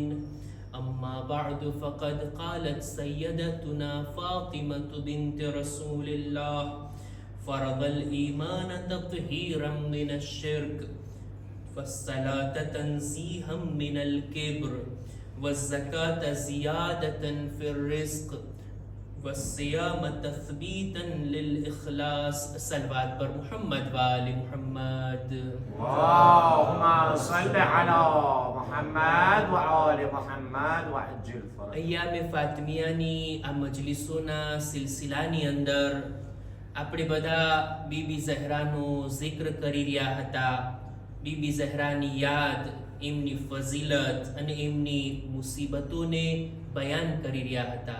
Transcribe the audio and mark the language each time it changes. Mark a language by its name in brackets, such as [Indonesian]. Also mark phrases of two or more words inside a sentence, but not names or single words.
[Arabic] أما بعد فقد قالت سيدتنا فاطمة بنت رسول الله: فرض الإيمان تطهيرا من الشرك والصلاة تنزيها من الكبر والزكاة زيادة في الرزق والصيام تثبيتا للإخلاص. [Persian] صلوات بر محمد وآل محمد. [Arabic] اللهم صل على محمد وآل محمد وعجل فرج. [Gujarati] અય્યામ ફાતિમિયાની આ મજલિસોના સિલસિલાની અંદર આપણે બધા બીબી ઝહરાનો જિક્ર કરી રહ્યા હતા. બીબી ઝહરાની યાદ, એમની ફઝીલત અને એમની મુસીબતોને બયાન કરી રહ્યા હતા.